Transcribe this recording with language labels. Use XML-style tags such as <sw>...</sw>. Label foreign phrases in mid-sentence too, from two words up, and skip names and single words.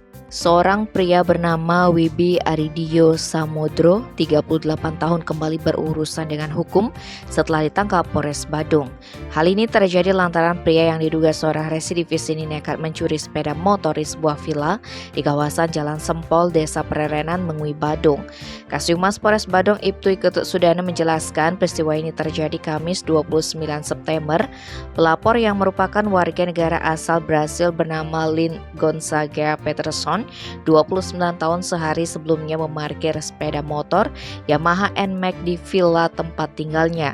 <id>Seorang pria bernama Wibi Aridio Samodro, 38 tahun kembali berurusan dengan hukum setelah ditangkap Polres Badung. Hal ini terjadi lantaran pria yang diduga seorang residivis ini nekat mencuri sepeda motor di sebuah villa di kawasan Jalan Sempol, Desa Pererenan, Mengui, Badung. Kasubmas Polres Badung Ibtu Ketut Sudana menjelaskan peristiwa ini terjadi Kamis 29 September. Pelapor yang merupakan warga negara asal Brasil bernama Lynn Gonzaga Peterson, 29 tahun, sehari sebelumnya memarkir sepeda motor Yamaha NMAX di villa tempat tinggalnya.</id>